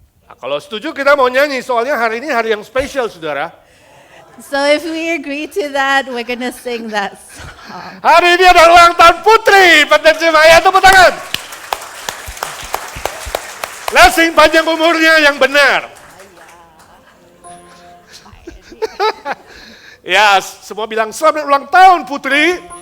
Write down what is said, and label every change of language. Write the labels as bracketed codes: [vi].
[id] Nah, kalau setuju kita mau nyanyi, soalnya hari ini hari yang spesial, saudara. [en] So if we agree to that, we're gonna sing that song. [id] Hari ini adalah ulang tahun Putri Pendensi Maya, tepuk tangan. [en] Let's sing [id] panjang umurnya yang benar. Ya, semua bilang selamat ulang tahun Putri.